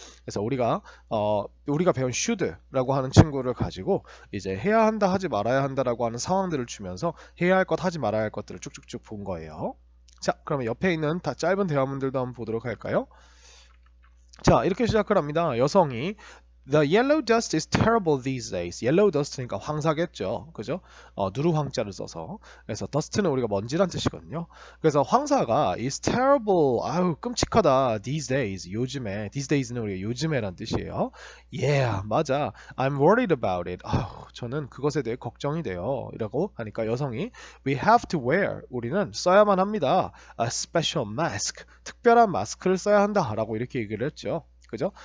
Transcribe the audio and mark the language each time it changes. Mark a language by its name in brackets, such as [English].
[Korean] 그래서 우리가 배운 should라고 하는 친구를 가지고 이제 해야 한다 하지 말아야 한다라고 하는 상황들을 주면서 해야 할 것 하지 말아야 할 것들을 쭉쭉쭉 본 거예요. 자, 그러면 옆에 있는 다 짧은 대화문들도 한번 보도록 할까요? 자, 이렇게 시작을 합니다. [English] 여성이 The yellow dust is terrible these days. [Korean] yellow dust니까 황사겠죠. 그죠? 누르 황자를 써서. 그래서 dust는 우리가 먼지란 뜻이거든요. 그래서 황사가 is terrible. 아유, 끔찍하다. these days. 요즘에. these days는 우리가 요즘에란 뜻이에요. [English] Yeah, [Korean] 맞아. [English] I'm worried about it. [Korean] 아유, 저는 그것에 대해 걱정이 돼요. 이라고 하니까 여성이 [English] We have to wear. [Korean] 우리는 써야만 합니다. [English] A special mask. [Korean] 특별한 마스크를 써야 한다. 라고 이렇게 얘기를 했죠. 그죠?